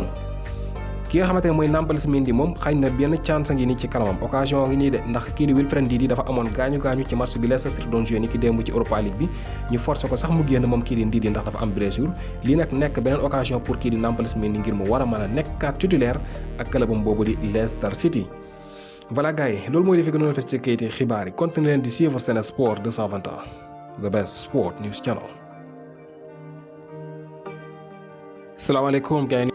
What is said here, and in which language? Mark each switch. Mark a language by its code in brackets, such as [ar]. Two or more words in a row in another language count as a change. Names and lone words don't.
[wo] ki nga xamante ne mooy Nampalys Mendy moom xëy na benn chance ngi nii ci kanamam occasion ngi nii de ndax kii di Wilfred Ndidi dafa amoon gaañu ci match bi Leicester City doon joué ni ki démb ci Europa League bi ñu forcé ko sax mu génn moom kii di Ndidi ndax dafa am blessure lii nag nekk beneen occasion pour kii di Nampalys Mendy ngir mu war a mën a nekkaat titulaire ak clubam boobu di Leicester City. voilà gars yi loolu mooy li fi gënoon fes ci kayiti xibaar yi continué leen di suivre Sen Sport 221 [en] the best sport news channel. [wo] salaamaaleykum gars yi